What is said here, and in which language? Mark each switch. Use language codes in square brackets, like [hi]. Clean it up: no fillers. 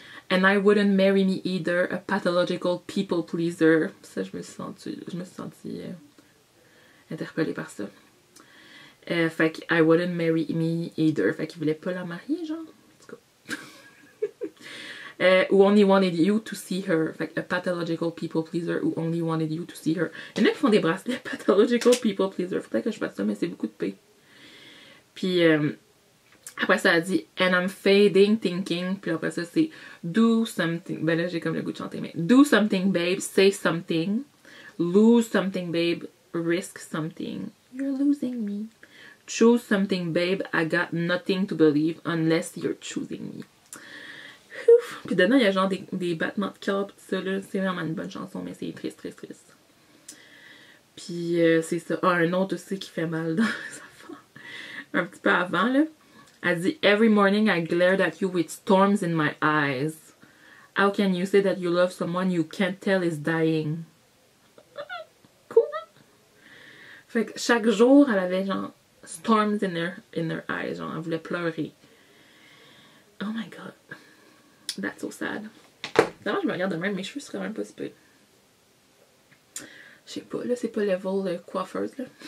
[en] And I wouldn't marry me either, a pathological people pleaser. [fr] Ça, je me suis sentie interpellée par ça. Fait que [en] I wouldn't marry me either. [fr] Fait qu'il voulait pas la marier, genre. En tout cas. [en] Who only wanted you to see her. [fr] Fait que [en] a pathological people pleaser who only wanted you to see her. [fr] Il y en a qui font des bracelets [en] pathological people pleaser. [fr] Faudrait que je fasse ça, mais c'est beaucoup de P. Puis après ça, elle dit [en] and I'm fading thinking. [fr] Puis après ça, c'est [en] do something. [fr] Ben là, j'ai comme le goût de chanter, mais [en] do something, babe. Say something. Lose something, babe. Risk something. You're losing me. Choose something, babe. I got nothing to believe unless you're choosing me. Ouf. [fr] Puis dedans, il y a genre des battements de cœur, tout ça, là. C'est vraiment une bonne chanson, mais c'est triste, triste, triste. Puis c'est ça. Ah, un autre aussi qui fait mal dans les affaires. Un petit peu avant, là. Elle dit [en] every morning I glared at you with storms in my eyes. How can you say that you love someone you can't tell is dying? Cool. [fr] Fait que chaque jour, elle avait genre [en] storms in her eyes. [fr] Genre, elle voulait pleurer. [en] Oh my god. That's so sad. [fr] D'abord, je me regarde de même, mes cheveux seraient même pas si peu. Je sais pas, là, c'est pas level coiffeuse, là.